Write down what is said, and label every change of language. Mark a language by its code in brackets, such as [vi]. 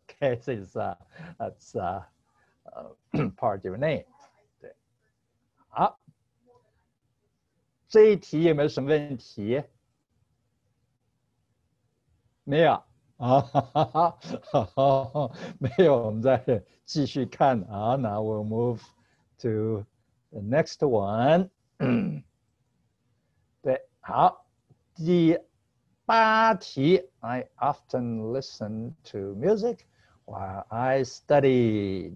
[en] Okay, since that's part of your name. [zh] 对，好，这一题有没有什么问题？没有啊，没有，我们再继续看啊。 [en] Now we'll move to the next one. [zh] 对，好，第8题 [en] I often listen to music while I study.